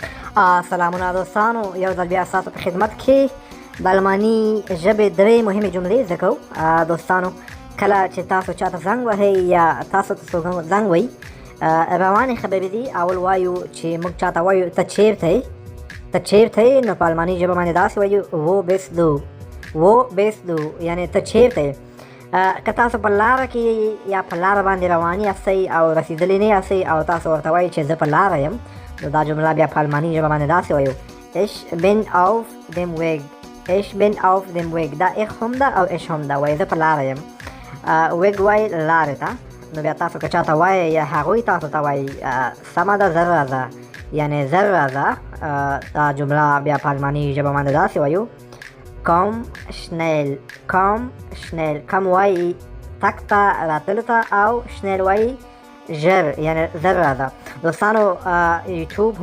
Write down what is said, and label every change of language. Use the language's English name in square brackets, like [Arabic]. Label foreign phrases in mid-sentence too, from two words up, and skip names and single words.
[Pashto] سلامونه دوستانو، یو ځل بیا ستاسو په خدمت کې د الماني ژبې درې مهمې جملې زده کوو. دوستانو، کله چې تاسو چاته زنګ وهئ یا تاسو ته څوک زنګ وهي، روانې خبرې دي. اول وایو چې موږ چاته وایو ته چیرته یې، ته چیرته یې، نو په الماني ژبه باندې داسې وایو [German] wo bist du، wo bist du، [Pashto] یعنې ته چیرته یې. که تاسو په لاره کې یا په لاره باندې روان یاستئ او رسېدلي نه یاستئ او تاسو ورته وایئ چې زه په لاره یم، نو دا جمله بیا په الماني ژبه باندې داسې وایو [German] ich bin auf dem Weg، ich bin auf dem Weg. [Pashto] دا ich هم ده او ich هم ده، وایي زه په لاره یم. weg وایي لارې ته، نو بیا تاسو که چاته وایئ یا هغوی تاسو ته وایي سمه ده زر راځه، یعنې زر راځه. دا جمله بیا په الماني ژبه باندې داسې وایو [German] komm schnell، komm schnell. [Pashto] کم وایي تګ ته راتلو ته او schnell وایي ژر، یعنې زر راځه. دوستانو، یوټیوب هم